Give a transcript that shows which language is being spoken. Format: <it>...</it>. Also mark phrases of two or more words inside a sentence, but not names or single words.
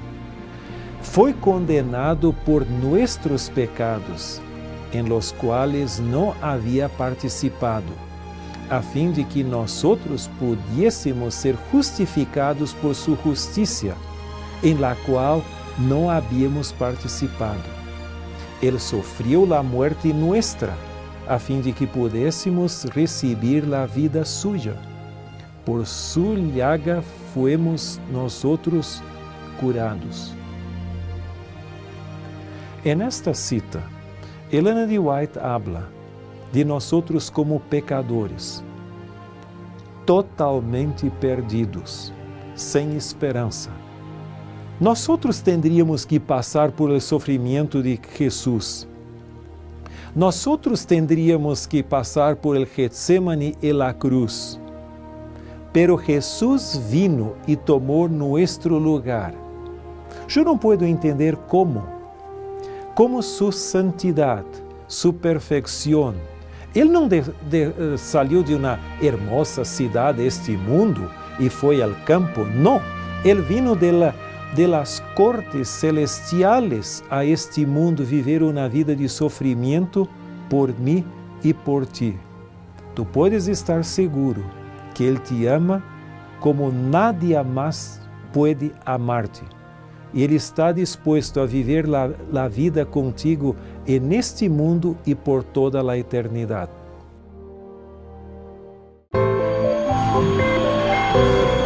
<pt>Foi condenado por nossos pecados, em los quais não havia participado, a fim de que nós outros pudéssemos ser justificados por sua justiça, em la qual não havíamos participado. Ele sofreu a morte nuestra, a fim de que pudéssemos receber a vida suya.</pt> <es>Por sua llaga fuemos nosotros curados. En esta cita, Helena de White habla de</es> <pt>nós outros como pecadores, totalmente perdidos, sem esperança. Nós outros teríamos que passar por el sofrimento de Jesus. Nós outros teríamos que passar por el Getsemane e la cruz.</pt> <es>Pero Jesus vino e tomou nuestro lugar.</es> <pt>Eu não puedo entender como sua santidade, sua perfeição. Ele não saiu de uma hermosa cidade deste mundo e foi ao campo. Não, ele</pt> <es>vino de las cortes celestiales</es> <pt>a este mundo viver uma vida de sofrimento por mim e por ti. Tu podes estar seguro que Ele te ama como nadie mais pode amar-te. E Ele está disposto a viver a vida contigo neste mundo e por toda a eternidade.</pt>